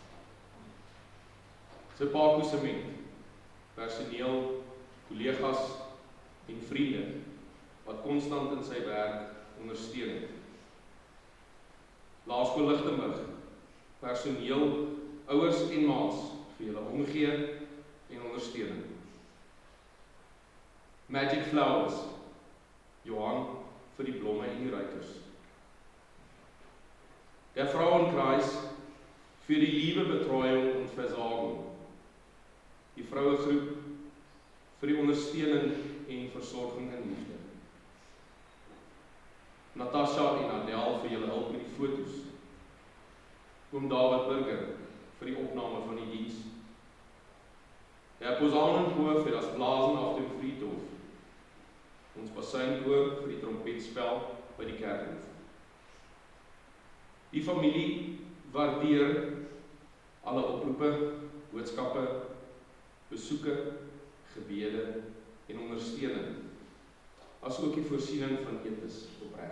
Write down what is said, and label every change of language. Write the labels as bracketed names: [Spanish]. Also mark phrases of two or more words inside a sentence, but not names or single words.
[Afrikaans] Sepaco Sement, personeel, kollegas en vriende wat konstant in sy werk ondersteun het. Laerskool Lichtenburg, personeel, ouers en maats vir julle omgee en ondersteuning. Magic Flowers, Johan vir die blomme en die ruikers. [German] Der Frauenkreis für die Liebe, Betreuung und Versorgung. [Afrikaans] Die vrouwengroep vir die ondersteuning en versorging en liefde. Natasha en Adele vir julle hulp met die foto's. Oom David Burger vir die opname van die diens. [German] Der Posaunenchor vir das Blasen auf dem Friedhof. [Afrikaans] Ons Bassuinkoor vir die trompetspel by die kerkhof. Die familie waardeer alle oproepe, boodskappe, besoeke, gebede en ondersteuning, as ook die voorsiening van etes opreg.